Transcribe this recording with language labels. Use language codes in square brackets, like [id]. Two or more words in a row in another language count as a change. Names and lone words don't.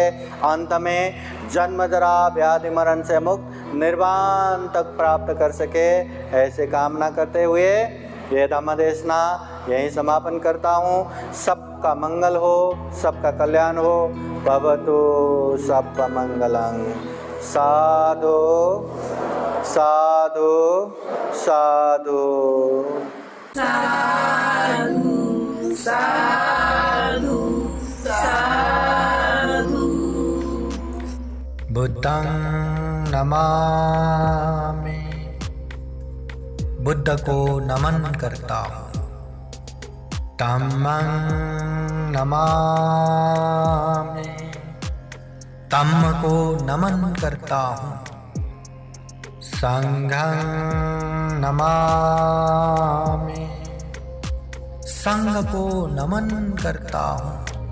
[hi] अंत में जन्म जरा व्याधि मरण से मुक्त निर्वाण तक प्राप्त कर सके, ऐसे कामना करते हुए ये धम्म देशना यहीं समापन करता हूँ। सबका मंगल हो, सबका कल्याण हो। [pi] भवतु सबका मंगलं। साधु साधु साधु साधु साधु साधु। बुद्धं नमामि, [hi] बुद्ध को नमन करता हूँ। [pi] धम्मं नमामि, [hi] धम्म को नमन करता हूँ। [pi] संघं नमामि, [hi] संघ को नमन करता हूँ।